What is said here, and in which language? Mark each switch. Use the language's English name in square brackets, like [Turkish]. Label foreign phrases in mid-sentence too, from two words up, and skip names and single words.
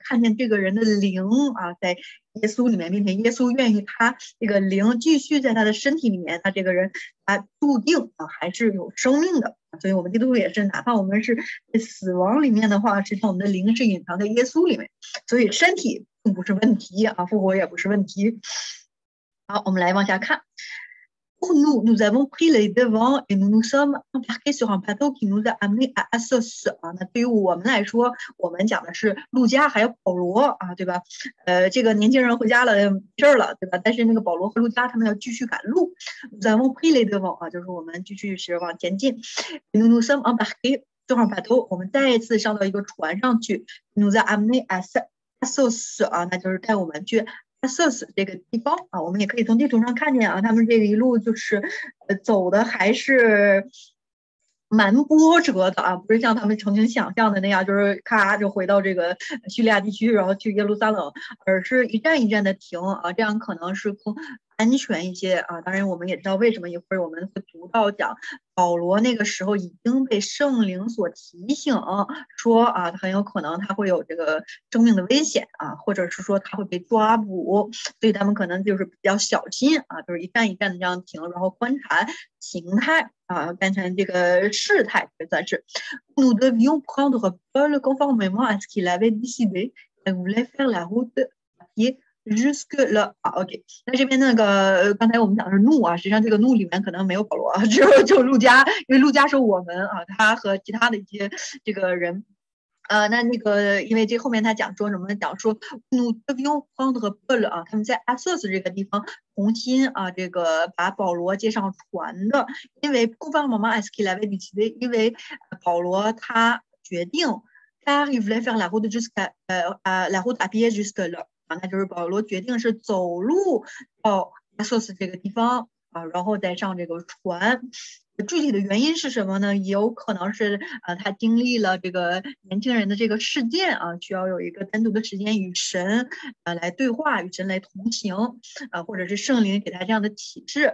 [Chinese] 看见这个人的灵啊，在耶稣里面，并且耶稣愿意他这个灵继续在他的身体里面，他这个人他注定还是有生命的。所以我们基督徒也是，哪怕我们是在死亡里面的话，实际上我们的灵是隐藏在耶稣里面，所以身体并不是问题啊，复活也不是问题。好，我们来往下看。 [French] Pour nous, nous avons pris les devants et nous nous sommes embarqués sur un bateau qui nous a amenés à Assos 啊。 [Chinese] 那对于我们来说，我们讲的是路加还有保罗啊，对吧？这个年轻人回家了，没事了，对吧？但是那个保罗和路加他们要继续赶路。 [French] nous avons pris les devants [Chinese] 啊，就是我们继续是往前进。 [French] nous nous sommes embarqués sur un bateau， [Chinese] 我们再一次上到一个船上去。 [French] nous a amenés à [Chinese] Assos 啊，那就是带我们去。Assos 这个地方啊，我们也可以从地图上看见啊，他们这个一路就是走的还是蛮波折的啊，不是像他们曾经想象的那样，就是咔就回到这个叙利亚地区，然后去耶路撒冷，而是一站一站的停啊，这样可能是更安全一些啊。当然，我们也知道为什么，一会儿我们会读到讲保罗那个时候已经被圣灵所提醒，说啊，很有可能他会有这个生命的危险啊，或者是说他会被抓捕，所以他们可能就是比较小心啊，就是一站一站的这样停，然后观察形态啊，观察这个事态，算是。 [French] Nous devions prendre Paul conformément à ce qu'il avait décidé. Il voulait faire la route à pied jusque là 啊 ，OK。 [Chinese] 那这边那个刚才我们讲的是怒啊，实际上这个怒里面可能没有保罗啊，只有路加，因为路加是我们啊，他和其他的一些这个人。那个，因为这后面他讲说什么？讲说努德比翁邦德和贝勒啊，他们在阿瑟斯这个地方重新啊，这个把保罗接上船的，因为顾方妈妈 S K 来为第七的，因为保罗他决定他 [French] il voulait faire la route jusqu'à la route à pied jusque là [Chinese] 啊，那就是保罗决定是走路到阿瑟斯这个地方啊，然后再上这个船。具体的原因是什么呢？也有可能是他经历了这个年轻人的这个事件啊，需要有一个单独的时间与神来对话，与神来同行或者是圣灵给他这样的启示。